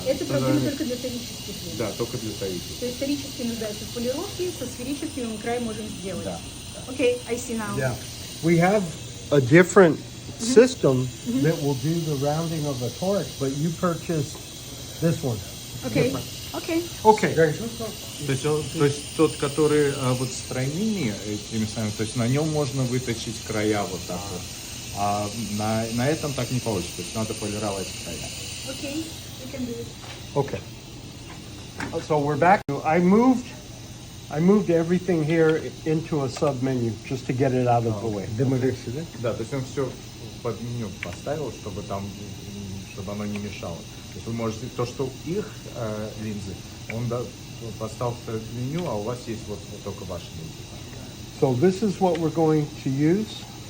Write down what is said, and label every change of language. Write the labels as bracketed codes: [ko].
[ru] Это проблема только для сферических линз. Да, только для сферических. То есть сферические нуждаются в полировке, со сферическими мы край можем сделать. Да. [en] Okay, I see now. Yeah. We have a different system that will do the rounding of the toric, but you purchased this one. Okay, okay. Okay. [ru] То есть тот, который вот с тройными этими самыми, то есть на нем можно выточить края вот так вот. А на этом так не получится, то есть надо полировать края. [en] Okay, we can do it. Okay. So we're back. I moved everything here into a sub-menu just to get it out of the way. [ru] Да, то есть он все под меню поставил, чтобы там, чтобы оно не мешало. То есть вы можете, то, что их линзы, он поставьте меню, а у вас есть вот только ваше меню. [en] So this is what we're going to use.